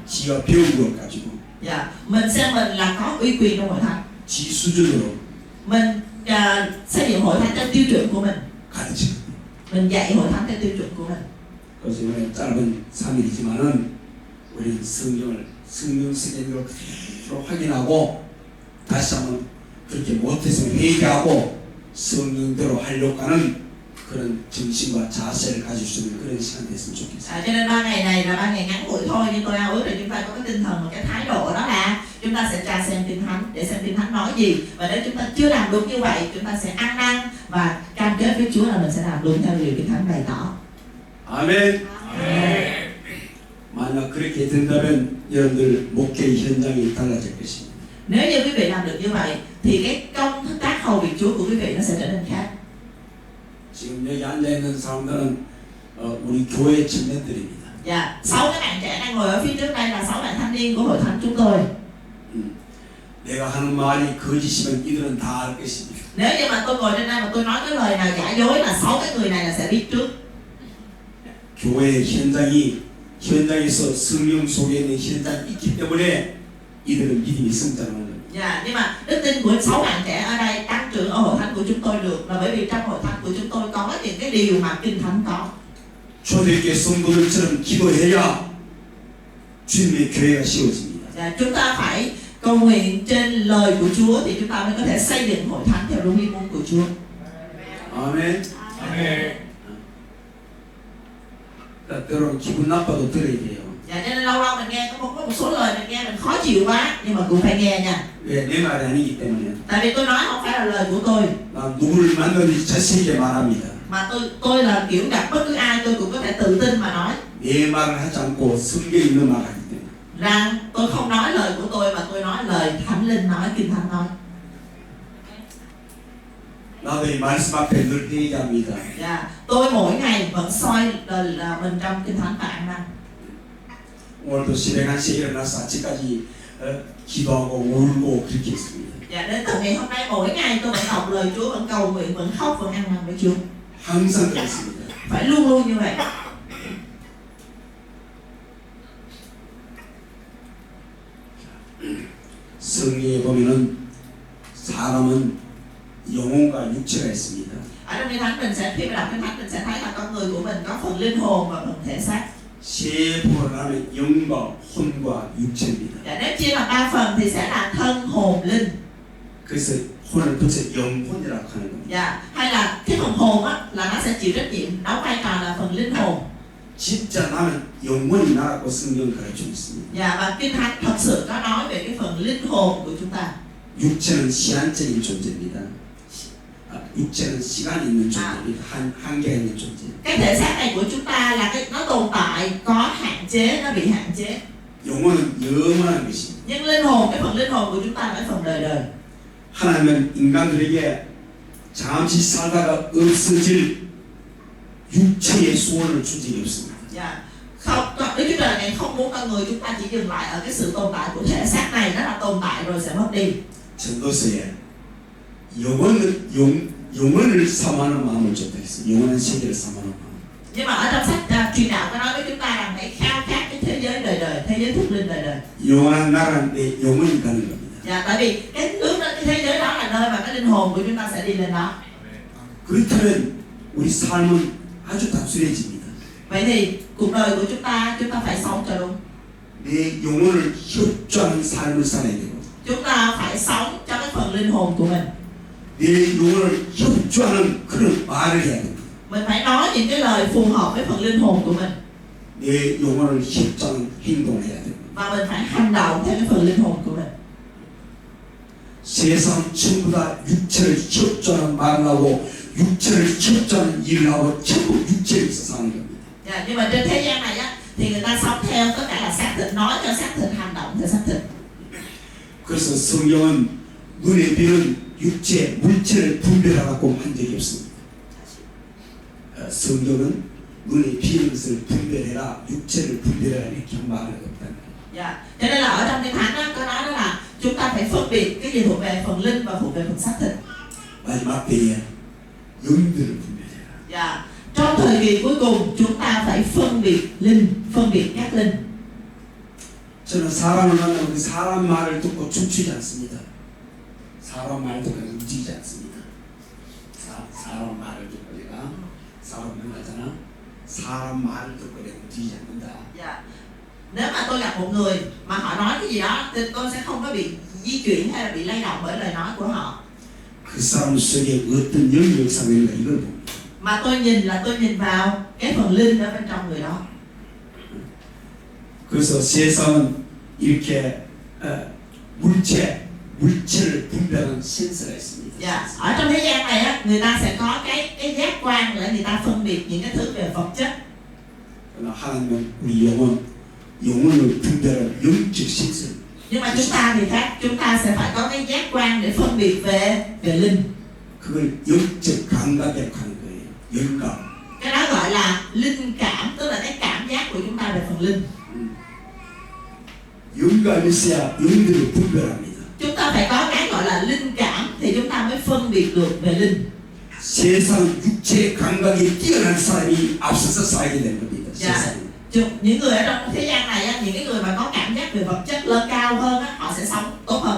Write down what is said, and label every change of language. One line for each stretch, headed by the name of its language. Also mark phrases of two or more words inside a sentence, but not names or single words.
Korean: 지가 배운 것 가지고
Vietnamese: Dạ, mình xem mình là có uy quyền trong hội thánh.
Korean: 지 수준으로
Vietnamese: Mình xây dựng hội thánh theo tiêu chuẩn của mình.
Korean: 가르치는
Vietnamese: Mình dạy hội thánh theo tiêu chuẩn của mình.
Korean: 그래서 이번에 짧은 3일이지만은 우리 성령 세계로 그대로 확인하고 다시 한번 그렇게 못했으면 회개하고 성령대로 하려고 하는 그런 정신과 자세를 가질 수 있는 그런 시간 됐으면 좋겠어요.
Vietnamese: Cho nên 3 ngày này là 3 ngày ngắn ngủi thôi, nhưng tôi ao ước là chúng ta có cái tinh thần và cái thái độ đó là chúng ta sẽ tra xem Kinh Thánh để xem Kinh Thánh nói gì, và nếu chúng ta chưa làm đúng như vậy chúng ta sẽ ăn năn và cam kết với Chúa là mình sẽ làm đúng theo điều Kinh Thánh bày tỏ.
Korean: 아멘. 만약 그렇게 된다면 여러분들 목회 현장이 달라질 것입니다.
Vietnamese: Nếu như quý vị làm được như vậy thì cái công tác hầu việc Chúa của quý vị nó sẽ trở nên khác.
Korean: 지금 여기 앉아 있는 사람들은 우리 교회 청년들입니다.
Vietnamese: Dạ, 6 cái bạn trẻ đang ngồi ở phía trước đây là 6 bạn thanh niên của hội thánh chúng tôi.
Korean: 내가 하는 말이 거짓이면 이들은 다 알 것입니다.
Vietnamese: Nếu như mà tôi ngồi trên đây mà tôi nói cái lời nào giả dối là 6 cái người này là sẽ biết trước.
Korean: 교회 현장에서 성령 속에 있는 현장이 있기 때문에 이들은 믿음이 성장하는 겁니다.
Vietnamese: Dạ, nhưng mà đức tin của 6 bạn trẻ ở đây tăng trưởng ở hội thánh của chúng tôi được là bởi vì trong hội thánh của chúng tôi có những cái điều mà Kinh Thánh có.
Korean: 초대교회 성도들처럼 기도해야 주님의 교회가 세워집니다.
Vietnamese: Dạ, chúng ta phải cầu nguyện trên lời của Chúa thì chúng ta mới có thể xây dựng hội thánh theo đúng ý muốn của Chúa.
Korean: 아멘.
Vietnamese: Amen.
Korean: 때로는 기분 나빠도 들어야 돼요.
Vietnamese: Dạ, cho nên lâu lâu mình nghe có một số lời mình nghe mình khó chịu quá nhưng mà cũng phải nghe nha.
Korean: 왜? 내 말이 아니기 때문에.
Vietnamese: Tại vì tôi nói không phải là lời của tôi
Korean: 나 누구를 만나든지 자신있게 말합니다.
Vietnamese: mà tôi là kiểu gặp bất cứ ai tôi cũng có thể tự tin mà nói
Korean: 내 말을 하지 않고 성경에 있는 말을 하기 때문에.
Vietnamese: rằng tôi không nói lời của tôi mà tôi nói lời Thánh Linh nói, Kinh Thánh nói.
Korean: 나도 이 말씀 앞에 늘 회개합니다.
Vietnamese: Dạ, tôi mỗi ngày vẫn soi là mình trong Kinh Thánh và ăn năn.
Korean: 오늘도 새벽 1시에 일어나서 아침까지 기도하고 울고 그렇게 했습니다.
Vietnamese: Dạ, đến từ ngày hôm nay mỗi ngày tôi vẫn đọc lời Chúa, vẫn cầu nguyện, vẫn khóc, vẫn ăn năn với Chúa.
Korean: 항상 그렇습니다.
Vietnamese: Phải luôn luôn như vậy.
Korean: 성경에 보면은 사람은 영혼과 육체가 있습니다.
Vietnamese: Ở trong Kinh Thánh mình sẽ khi mà đọc Kinh Thánh mình sẽ thấy là con người của mình có phần linh hồn và phần thể xác.
Korean: 세 부분을 하면 영과 혼과 육체입니다.
Vietnamese: Dạ, nếu chia làm 3 phần thì sẽ là thân, hồn, linh.
Korean: 그래서 혼을 붙여 영혼이라고 하는 겁니다.
Vietnamese: Dạ, hay là cái phần hồn á là nó sẽ chịu trách nhiệm đóng vai trò là phần linh hồn.
Korean: 진짜 나는 영혼이 나라고 성경은 가르치고 있습니다.
Vietnamese: Dạ, và Kinh Thánh thật sự có nói về cái phần linh hồn của chúng ta.
Korean: 육체는 시한적인 존재입니다. 육체는 시간이 있는 존재입니다. 한계가 있는 존재.
Vietnamese: Cái thể xác này của chúng ta là nó tồn tại, có hạn chế, nó bị hạn chế.
Korean: 영혼은 영원한 것입니다.
Vietnamese: Nhưng linh hồn, cái phần linh hồn của chúng ta là cái phần đời đời.
Korean: 하나님은 인간들에게 잠시 살다가 없어질 육체의 소원을 준 적이 없습니다.
Vietnamese: Dạ. Không, Đức Chúa Trời này không muốn con người chúng ta chỉ dừng lại ở cái sự tồn tại của thể xác này, nó là tồn tại rồi sẽ mất đi.
Korean: 전도서에 영혼을 사모하는 마음을 줬다 했어요. 영원한 세계를 사모하는 마음.
Vietnamese: Nhưng mà ở trong sách truyền đạo có nói với chúng ta rằng hãy khao khát cái thế giới đời đời, thế giới thuộc linh đời đời.
Korean: 영원한 나라는 내 영혼이 가는 겁니다.
Vietnamese: Dạ, tại vì cái nước đó, cái thế giới đó là nơi mà cái linh hồn của chúng ta sẽ đi lên đó.
Korean: 그렇다면 우리 삶은 아주 단순해집니다.
Vietnamese: Vậy thì cuộc đời của chúng ta phải sống cho đúng.
Korean: 내 영혼을 협조하는 삶을 살아야 되고
Vietnamese: Chúng ta phải sống cho cái phần linh hồn của mình.
Korean: 내 영혼을 협조하는 그런 말을 해야 됩니다.
Vietnamese: Mình phải nói những cái lời phù hợp với phần linh hồn của mình.
Korean: 내 영혼을 협조하는 행동을 해야 됩니다.
Vietnamese: Và mình phải hành động theo cái phần linh hồn của mình.
Korean: 세상 전부 다 육체를 협조하는 말을 하고 육체를 협조하는 일을 하고 전부 육체에서 사는 겁니다.
Vietnamese: Dạ, nhưng mà trên thế gian này á thì người ta sống theo tất cả là xác thịt, nói cho xác thịt, hành động theo xác thịt.
Korean: 그래서 성경은 눈에 띄는 육체, 물체를 분별하라고 한 적이 없습니다. 성경은 눈에 띄는 것을 분별해라, 육체를 분별해라 이렇게 말을 없다.
Vietnamese: Dạ, cho nên là ở trong Kinh Thánh á, có nói đó là chúng ta phải phân biệt cái gì thuộc về phần linh và thuộc về phần xác thịt.
Korean: 마지막 때에 영들을 분별해라.
Vietnamese: Dạ, trong thời kỳ cuối cùng chúng ta phải phân biệt linh, phân biệt các linh.
Korean: 저는 사람을 만나면 그 사람 말을 듣고 춤추지 않습니다. 사람 말 듣고 움직이지 않습니다. 사람 말을 듣고 내가 사람 만나잖아. 사람 말을 듣고 내가 움직이지 않는다.
Vietnamese: Dạ. Nếu mà tôi gặp một người mà họ nói cái gì đó thì tôi sẽ không có bị di chuyển hay là bị lay động bởi lời nói của họ.
Korean: 그 사람 속에 어떤 영이 역사되는가 이걸 봅니다.
Vietnamese: Mà tôi nhìn vào cái phần linh ở bên trong người đó.
Korean: 그래서 세상은 이렇게 물체를 분별하는 센서가 있습니다.
Vietnamese: Dạ. Ở trong thế gian này á, người ta sẽ có cái giác quan để người ta phân biệt những cái thứ về vật chất.
Korean: 그러나 하나님은 우리 영혼을 분별하는 영적 센서.
Vietnamese: Nhưng mà chúng ta thì khác, chúng ta sẽ phải có cái giác quan để phân biệt về linh.
Korean: 그걸 영적 감각이라고 하는 거예요. 영감.
Vietnamese: Cái đó gọi là linh cảm, tức là cái cảm giác của chúng ta về phần linh.
Korean: 영감이 있어야 영들을 분별합니다.
Vietnamese: Chúng ta phải có cái gọi là linh cảm thì chúng ta mới phân biệt được về linh.
Korean: 세상 육체 감각이 뛰어난 사람이 앞서서 살게 된 겁니다.
Vietnamese: Dạ.
Korean: 세상에.
Vietnamese: Những người ở trong thế gian này á, những cái người mà có cảm giác về vật chất lên cao hơn á, họ sẽ sống tốt hơn.